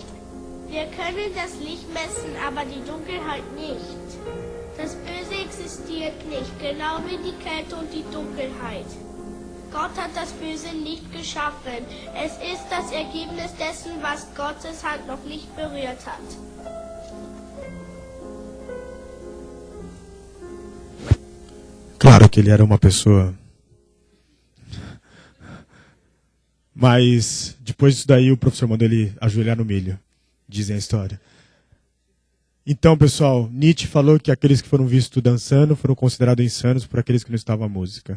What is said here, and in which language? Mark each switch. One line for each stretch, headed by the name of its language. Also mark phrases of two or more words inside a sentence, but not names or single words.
German: Wir können das Licht messen, aber die Dunkelheit nicht. Das Böse existiert nicht, genau wie die Kälte und die Dunkelheit. Gott hat das Böse nicht geschaffen. Es ist das Ergebnis dessen, was Gottes Hand noch nicht berührt hat.
Portuguese: Claro que ele era uma pessoa. Mas depois disso daí o professor mandou ele ajoelhar no milho, dizem a história. Então, pessoal, Nietzsche falou que aqueles que foram vistos dançando foram considerados insanos por aqueles que não estavam à música.